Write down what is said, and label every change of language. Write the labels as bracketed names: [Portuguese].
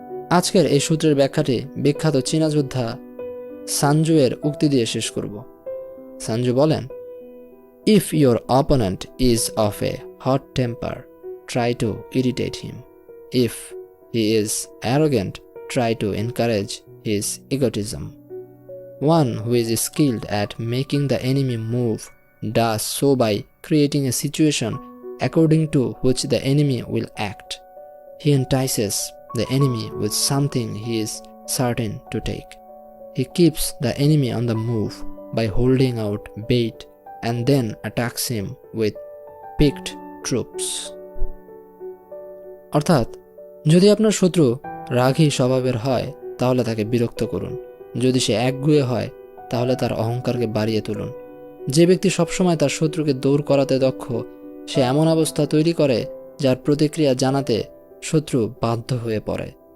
[Bangla] আজকের এই সূত্রের ব্যাখ্যাটি বিখ্যাত চীনা যোদ্ধা সানজুয়ের উক্তি দিয়ে শেষ করব। সানজু বলেন, [English] If your opponent is of a hot temper, try to irritate him. If he is arrogant, try to encourage his egotism. One who is skilled at making the enemy move does so by creating a situation according to which the enemy will act. He entices the enemy with something he is certain to take. He keeps the enemy on the move by holding out bait and then attacks him with picked troops. [Bangla] অর্থাৎ, যদি আপনার শত্রু রাগী স্বভাবের হয় তাহলে তাকে বিরক্ত করুন। যদি সে একগুঁয়ে হয় তাহলে তার অহংকারকে বাড়িয়ে তুলুন। যে ব্যক্তি সবসময় তার শত্রুকে দৌড় করাতে দক্ষ, সে এমন অবস্থা তৈরি করে যার প্রতিক্রিয়া জানাতে শত্রু বাধ্য হয়ে পড়ে।